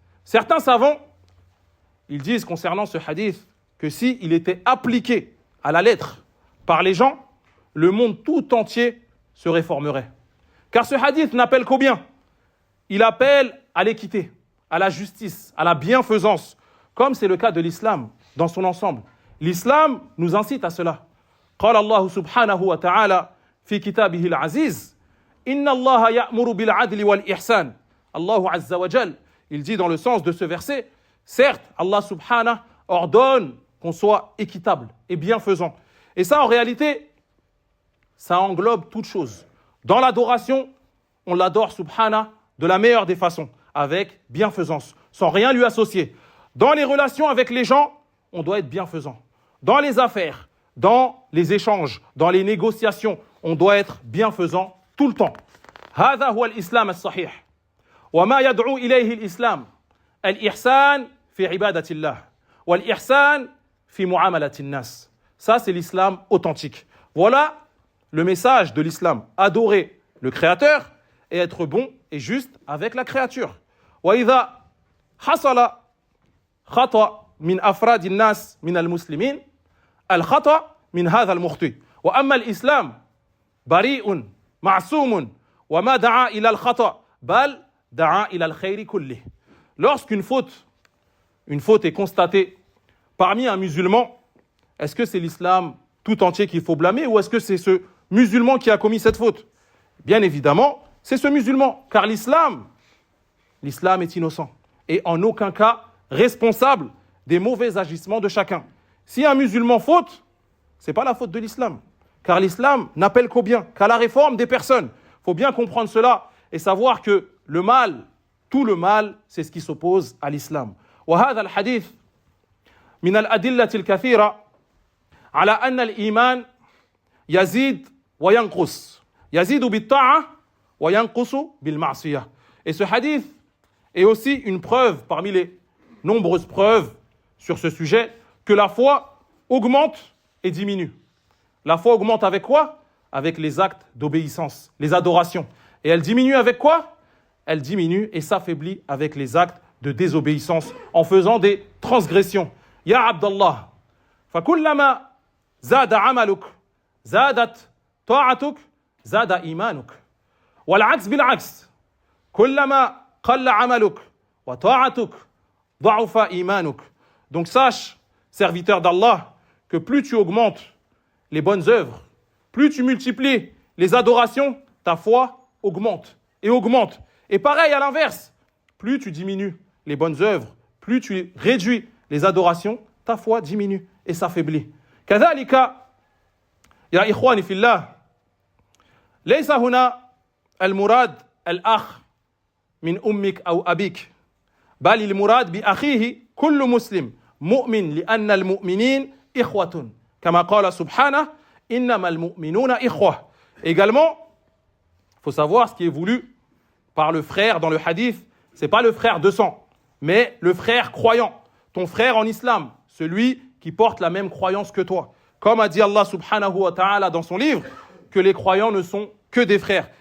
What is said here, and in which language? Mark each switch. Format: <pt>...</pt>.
<fr>Certains savants, ils disent concernant ce hadith que s'il était appliqué à la lettre par les gens, le monde tout entier se réformerait. Car ce hadith n'appelle qu'au bien. Il appelle à l'équité, à la justice, à la bienfaisance, comme c'est le cas de l'islam dans son ensemble. L'islam nous incite à cela.</fr> <ar>قال الله سبحانه وتعالى في كتابه العزيز إن الله يأمر بالعدل والإحسان.</ar> <fr>Allah Azza wa Jal, il dit dans le sens de ce verset, certes, Allah subhanahu ordonne qu'on soit équitable et bienfaisant. Et ça, en réalité, ça englobe toute chose. Dans l'adoration, on l'adore subhanahu de la meilleure des façons, avec bienfaisance, sans rien lui associer. Dans les relations avec les gens, on doit être bienfaisant. Dans les affaires, dans les échanges, dans les négociations, on doit être bienfaisant tout le temps.</fr> <ar>هذا هو الإسلام الصحيح. وما يدعو إليه الإسلام الإحسان في عبادة الله والإحسان في معاملة الناس.</ar> <fr>Ça, c'est l'islam authentique. Voilà le message de l'islam. Adorer le Créateur et être bon et juste avec la créature.</fr> <ar>وإذا حصل خطأ من أفراد الناس من المسلمين الخطأ من هذا المخطئ. وأما الإسلام بريء معصوم وما دعا إلى الخطأ بل دعا إلى الخير كله.</ar> <fr>Lorsqu'une faute est constatée parmi un musulman, est-ce que c'est l'islam tout entier qu'il faut blâmer ou est-ce que c'est ce musulman qui a commis cette faute? Bien évidemment, c'est ce musulman, car l'islam est innocent et en aucun cas responsable des mauvais agissements de chacun. Si un musulman faute, ce n'est pas la faute de l'islam, car l'islam n'appelle qu'au bien, qu'à la réforme des personnes. Il faut bien comprendre cela et savoir que le mal, tout le mal, c'est ce qui s'oppose à l'islam.</fr> <ar>وهذا الحديث من الأدلة الكثيرة على أن الإيمان يزيد وينقص يزيد بالطاعة وينقص بالمعصية.</ar> <fr>Et ce hadith est aussi une preuve parmi les nombreuses preuves sur ce sujet que la foi augmente et diminue. La foi augmente avec quoi? Avec les actes d'obéissance, les adorations. Et elle diminue avec quoi? Elle diminue et s'affaiblit avec les actes de désobéissance en faisant des transgressions.</fr> <ar>Ya Abdallah, فكلما زاد عملك زادت طاعتك زاد إيمانك والعكس بالعكس كلما قل عملك وطاعتك ضعف إيمانك.</ar> <fr>Donc sache, serviteur d'Allah, que plus tu augmentes les bonnes œuvres, plus tu multiplies les adorations, ta foi augmente et augmente. Et pareil à l'inverse, plus tu diminues les bonnes œuvres, plus tu réduis les adorations, ta foi diminue et s'affaiblit.</fr> <ar>كذلك يا إخواني في الله ليس هنا المراد الأخ من أمك أو أبيك بل المراد بأخيه كل مسلم مؤمن لأن المؤمنين إخوة كما قال سبحانه إنما المؤمنون إخوة.</ar> <fr>Également, il faut savoir ce qui est voulu par le frère dans le hadith, c'est pas le frère de sang, mais le frère croyant, ton frère en islam, celui qui porte la même croyance que toi. Comme a dit Allah subhanahu wa ta'ala dans son livre, que les croyants ne sont que des frères.</fr>